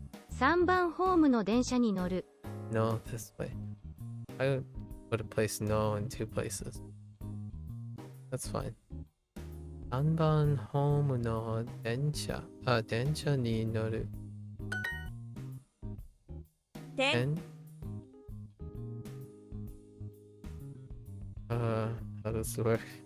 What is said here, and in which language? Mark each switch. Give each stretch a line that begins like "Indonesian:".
Japanese: 3番ホームの電車に乗る。
English: No, this way. I would put a place no in two places. That's fine.
Japanese: 3番ホームの電車に乗る。
English: How does it work?